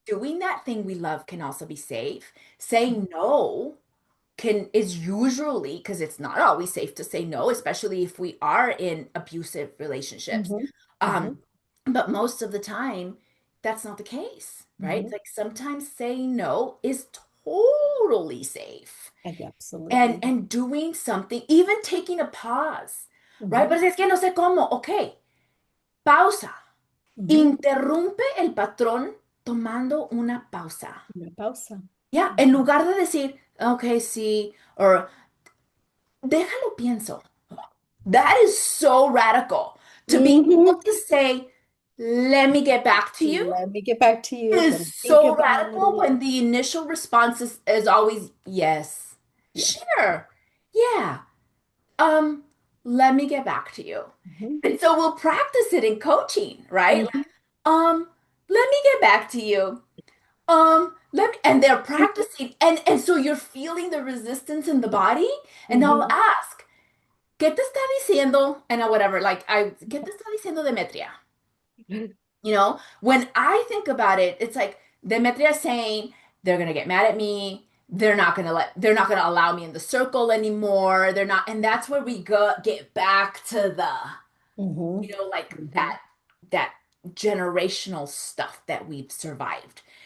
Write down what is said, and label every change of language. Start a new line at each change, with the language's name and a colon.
English: Doing that thing we love can also be safe. Saying no can is usually because it's not always safe to say no, especially if we are in abusive relationships. Mhm. Um, Mhm. but most of the time, that's not the case, right? Mhm. Like sometimes saying no is totally safe. Absolutely. And doing something, even taking a pause, right? Mhm.
Spanish: Pero es que no sé cómo, ok, pausa. Mhm. Interrumpe el patrón tomando una pausa. Una pausa. Ya, en lugar de decir, ok, sí, o déjalo pienso.
English: That is so radical. To be able Mhm. to say, let me get back to you Let me get back to you. Let is me think so about radical it. when the initial response is always yes. Yes. Sure. Yeah. Um, let me get back to you. Mhm. And so we'll practice it in coaching, right? Like, Mhm. let me get back to you. Let me, and they're practicing, and so you're feeling the resistance in the body, and I'll Mhm. ask,
Spanish: ¿qué te está diciendo?
English: And whatever, like
Spanish: ¿qué te está diciendo Demetria?
English: When I think about it, it's like Demetria saying they're gonna get mad at me. They're not gonna allow me in the circle anymore. They're not, and that's where we get back to Mhm. like Mhm. that generational stuff that we've survived.